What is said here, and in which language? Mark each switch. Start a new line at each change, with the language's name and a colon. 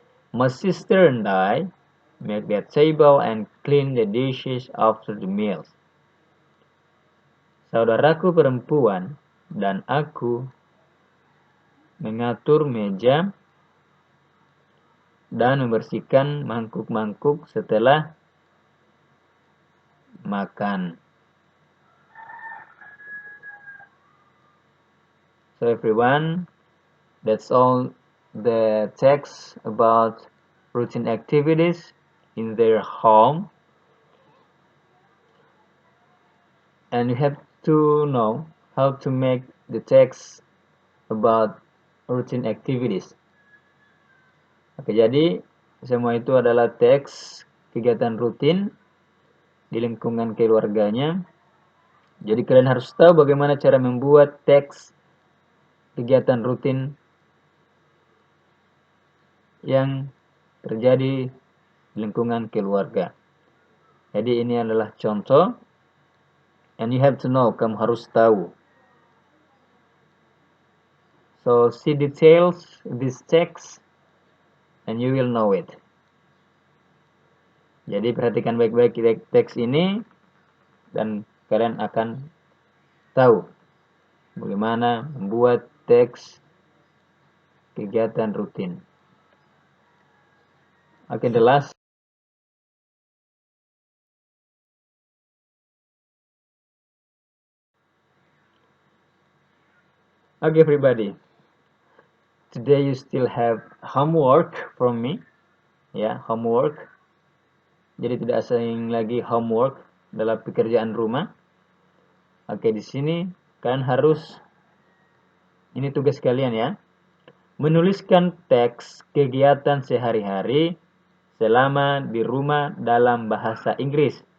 English: My sister and I make the table and clean the dishes after the meals.
Indonesian: Saudaraku perempuan dan aku mengatur meja dan membersihkan mangkuk-mangkuk setelah makan.
English: So everyone, that's all the text about routine activities in their home. And you have to know how to make the text about routine activities.
Indonesian: Oke, jadi semua itu adalah teks kegiatan rutin di lingkungan keluarganya. Jadi kalian harus tahu bagaimana cara membuat teks kegiatan rutin yang terjadi di lingkungan keluarga. Jadi ini adalah contoh,
English: and you have to know,
Indonesian: kamu harus tahu.
English: So see details this text and you will know it.
Indonesian: Jadi perhatikan baik-baik teks ini dan kalian akan tahu bagaimana membuat teks kegiatan rutin.
English: Okay, the last. Okay, everybody. Today you still have homework from me. Ya, homework.
Indonesian: Jadi tidak asing lagi homework dalam pekerjaan rumah. Oke, di sini kalian harus, ini tugas kalian ya, menuliskan teks kegiatan sehari-hari selama di rumah dalam bahasa Inggris.